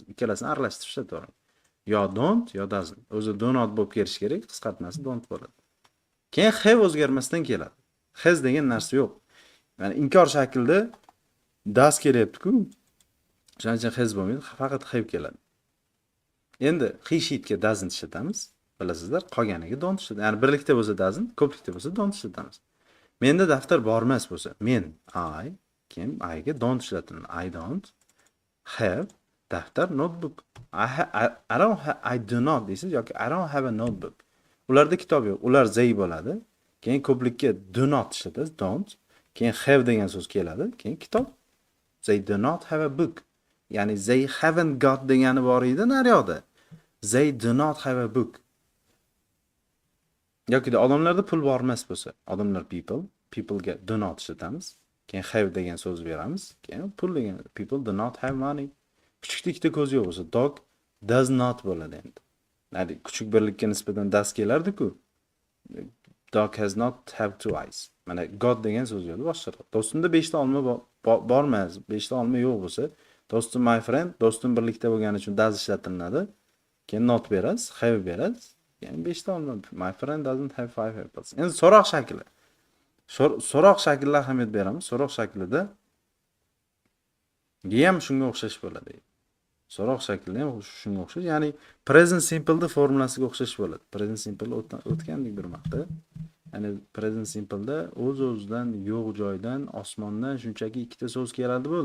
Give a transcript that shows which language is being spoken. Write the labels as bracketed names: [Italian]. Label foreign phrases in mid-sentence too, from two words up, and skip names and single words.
[Uzbek] Ikkalasini aralashtirib ishlatavering. Yo don't, yo doesn't. O'zi [English] do not [Uzbek] bo'lib kelish kerak, qisqartmasi don't bo'ladi. Keyin have o'zgarmasdan keladi. Has degan narsa yo'q. Ya'ni inkor shaklida does kelyapti-ku. Shuning uchun has bo'lmaydi, faqat have keladi. Endi he sheetga doesn't ishlatamiz. Bilasizlar, qolganiga don't ishlatamiz. Ya'ni birlikda bo'lsa doesn't, ko'plikda bo'lsa don't ishlatamiz. Menda daftar bor emas bo'lsa, men keyin I ga don't ishlataman. [English] I don't have daftar notebook. I do not [Uzbek] deysiz yoki [English] I don't have a notebook. [Uzbek] Ularda kitob yo'q. Ular they bo'ladi. Keyin ko'plikka [English] do not [Uzbek] ishlatasiz, don't. Keyin have degan so'z keladi, keyin kitob. [English] They do not have a book. [Uzbek] Ya'ni [English] they haven't got [Uzbek] degani bor edi naryoqda. [English] They do not have a book. [Uzbek] Yoki odamlarda pul bor emas bo'lsa, odamlar people ga [English] do not [Uzbek] ishlatamiz. Keyin have degan so'z beramiz. Keyin pul degan [English] people do not have money. [Uzbek] Kuchukda ikkita ko'z yo'q bo'lsa, [English] dog does not [Uzbek] bo'ladi endi. Ya'ni kuchuk birlikka nisbatan does kelardi-ku. [English] Dog has not have two eyes. [Uzbek] Mana got degan so'z yo'q boshqa. Do'stimda 5 ta olma bor emas, 5 ta olma yo'q bo'lsa, do'stim [English] my friend, [Uzbek] do'stim birlikda bo'lgani uchun does ishlatiladi. Keyin not berasiz, have berasiz. Keyin 5 ta olma. [English] My friend doesn't have 5 apples. [Uzbek] Endi so'roq shakli. So'roq shaklida ahamiyat beramiz. So'roq shaklida ham shunga o'xshash bo'ladi. So'roq shaklida ham shunga o'xshash. Ya'ni [English] present simple [Uzbek] da formulasiga o'xshash bo'ladi. [English] Present simple [Uzbek] o'tgandik bir vaqtda. Ya'ni [English] present simple [Uzbek] da o'z-o'zidan yo'q joydan, osmondan shunchaki ikkita so'z keladi bo'ldi.